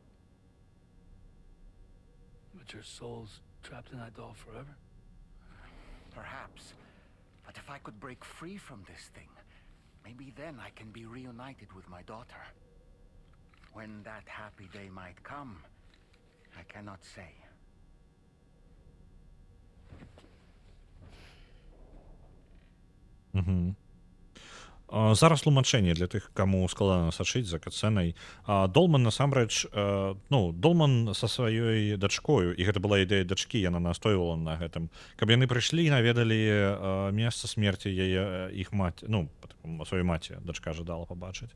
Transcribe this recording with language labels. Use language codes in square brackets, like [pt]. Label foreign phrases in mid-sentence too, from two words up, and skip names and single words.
[en] But your soul's trapped in that doll forever? Perhaps. But if I could break free from this thing, maybe then I can be reunited with my daughter. When that happy day might come, I cannot say. Угу. [be] Зараз тлумачэнне для тых, каму складана сачыць за катсцэнай. Долман насамрэч, Долман са сваёй дачкою, і гэта была ідэя дачкі, яна настойвала на гэтым, каб яны прыйшлі і наведалі месца смерці яе іх маці, сваёй маці дачка жадала пабачыць.